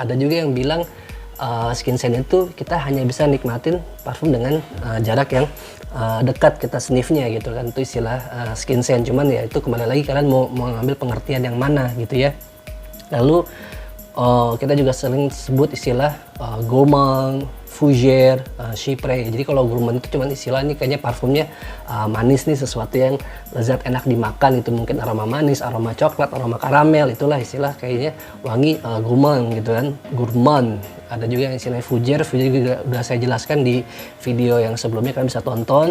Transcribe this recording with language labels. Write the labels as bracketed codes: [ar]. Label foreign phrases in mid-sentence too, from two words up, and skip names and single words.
[id] Ada juga yang bilang [en] skin scent [id] itu kita hanya bisa nikmatin parfum dengan jarak yang dekat, kita sniffnya gitu kan, itu istilah [en] skin scent. [id] Cuman ya itu kembali lagi kalian mau mengambil pengertian yang mana gitu ya. Lalu kita juga sering sebut istilah gourmand, fougère, chypre. Jadi kalau gourmand itu cuman istilah, ini kayaknya parfumnya manis nih, sesuatu yang lezat enak dimakan, itu mungkin aroma manis, aroma coklat, aroma karamel, itulah istilah kayaknya wangi gourmand gitu kan, gourmand. Ada juga yang istilahnya fougère juga udah saya jelaskan di video yang sebelumnya, kalian bisa tonton.